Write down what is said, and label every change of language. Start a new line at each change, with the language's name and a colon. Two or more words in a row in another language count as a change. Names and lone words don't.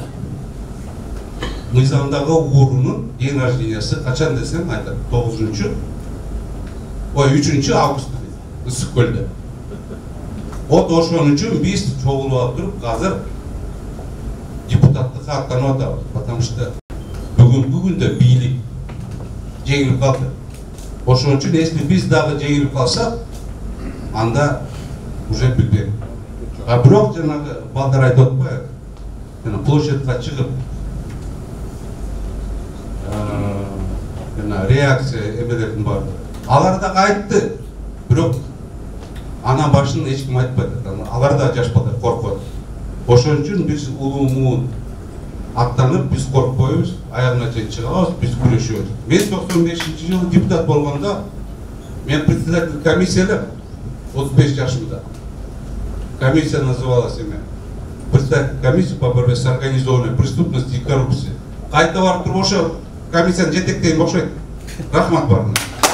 Kyrgyz: Мыйзамдагы уурунун
Russian: день рождениясы
Kyrgyz: качан десең айтат, 3 август Ысык көлдө. Вот ошон үчүн биз чогулуп алып туруп азыр депутаттыкка аттанып атабыз.
Russian: Потому что
Kyrgyz: бүгүнкү күндө бийлик жеңилип калды. Ошон үчүн если биз дагы жеңилип калсак, анда уже билбейм. А бирок жанагы балдар айтып атпайбы? Жана площадька чыгып реакция эмелердин баары. Алар да айтты. Бирок анан башын эч ким айтпайт. Алар да жашпады, коркпойт. Ошон үчүн биз улуумун аттанып, биз коркпойбуз, аягына чейин чыгабыз, биз күрөшөбүз. Мен 95-жылы депутат болгондо мен
Russian: председатель комиссия
Kyrgyz: элем, 35 жашымда.
Russian: Комиссия называлась имя. Председатель комиссии по борьбе с организованной преступностью и коррупцией.
Kyrgyz: Кайта барып туруп ошо комиссияны жетектейм окшойт. Рахмат баарыңарга.